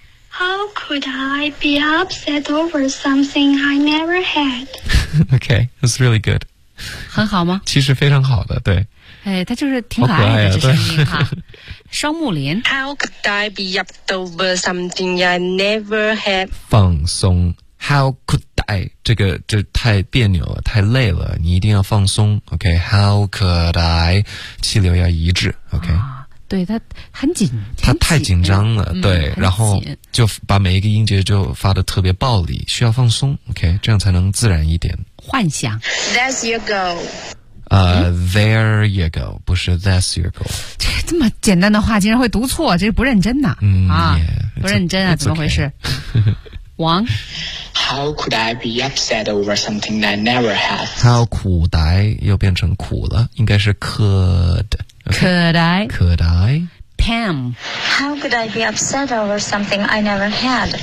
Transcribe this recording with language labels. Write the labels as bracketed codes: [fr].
[en] How could I be upset over something I never had? OK that's really good [zh] 很好吗其实非常好的对哎，他就是挺可爱的可爱、啊、这声音哈。双木林 [en] ，How could I be upset over something I never had？ [zh] 放松 [en] ，How could I？ [zh] 这个这太别扭了，太累了，你一定要放松。 [en] OK，How、okay? could I？ [zh] 气流要一致。 [en] OK，、啊、 [zh] 对他很紧，他太紧张了，嗯、对、嗯，然后就把每一个音节就发得特别暴力，需要放松。 OK， 这样才能自然一点。幻想 [en] ，There you go。 There you go， [zh] 不是 [en] That's your go。 [zh] 这这么简单的话，竟然会读错，这是不认真的、嗯、啊！Yeah, 不认真啊，怎么回事？ [en] Okay. [zh] 王 [en] ，How could I be upset over something I never had？ How could I [zh] 又变成苦了，应该是 could， [en] Could I? Could I? Pam. How could I be upset over something I never had?